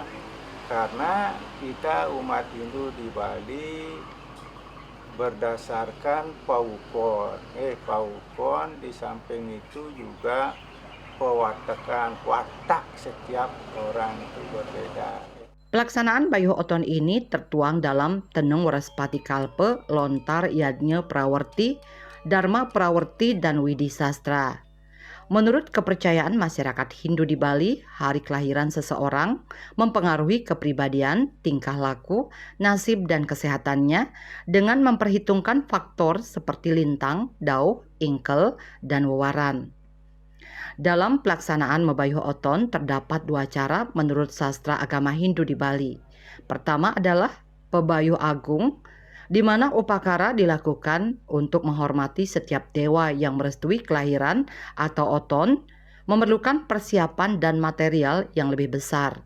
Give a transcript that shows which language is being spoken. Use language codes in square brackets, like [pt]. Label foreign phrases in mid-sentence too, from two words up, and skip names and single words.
[id] Karena kita umat Hindu di Bali berdasarkan paukon. Paukon di samping itu juga pewatakan, watak setiap orang itu berbeda. Pelaksanaan Bayuh Oton ini tertuang dalam Tenung Waraspati Kalpe, Lontar Yadnya Prawarti, Dharma Prawarti, dan Widi Sastra. Menurut kepercayaan masyarakat Hindu di Bali, hari kelahiran seseorang mempengaruhi kepribadian, tingkah laku, nasib, dan kesehatannya dengan memperhitungkan faktor seperti lintang, dauh, ingkel, dan wewaran. Dalam pelaksanaan Mebayuh Oton terdapat dua cara menurut sastra agama Hindu di Bali. Pertama adalah Pebayuh Agung, di mana upakara dilakukan untuk menghormati setiap dewa yang merestui kelahiran atau oton, memerlukan persiapan dan material yang lebih besar.